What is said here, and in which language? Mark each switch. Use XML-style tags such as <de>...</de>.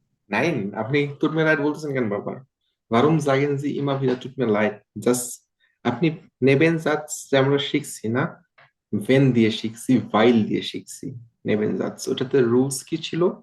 <bn>Nein, আপনি</bn> <de>tut mir leid</de> <bn>বলতেছেন কেন বারবার?</bn> <de>Warum sagen Sie immer wieder tut mir leid?</de> <bn>আপনি নেবেনজাটস যে আমরা শিখছি না, when দিয়ে শিখছি, while দিয়ে শিখছি। নেবেনজাটস ওটাতে রুলস কি ছিল?</bn>